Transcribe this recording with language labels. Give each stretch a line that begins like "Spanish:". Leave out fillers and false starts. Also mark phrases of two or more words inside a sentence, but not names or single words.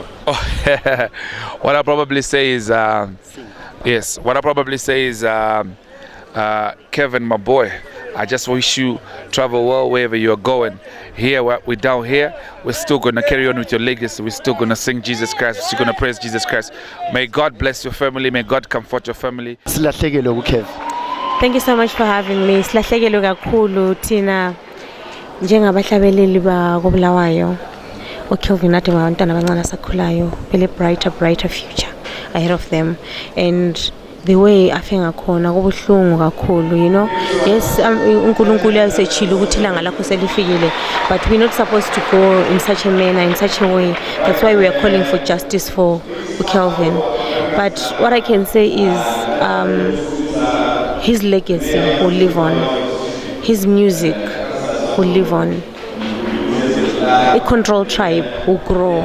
English: Oh, what I probably say is, yes, what I probably say is, Kevin, my boy, I just wish you travel well wherever you're going. Here, we're down here. We're still going to carry on with your legacy. We're still going to sing Jesus Christ. We're still going to praise Jesus Christ. May God bless your family. May God comfort your family. Thank you so much for having me.
North Ndebele: Silahlekile kakhulu thina njengabahlabeleli ba koBulawayo. Kelvin nathi abantwana abancane asakhulayo.
English: Vele brighter future ahead of them. And the way
North Ndebele: afenga khona kubuhlungu kakhulu,
English: you know. Yes,
North Ndebele: uNkulunkulu yasechila ukuthi ilanga lakho selifikile,
English: but we're not supposed to go in such a manner, in such a way. That's why we are calling for justice for Kelvin. But what I can say is his legacy will live on. His music will live on. A control tribe will grow.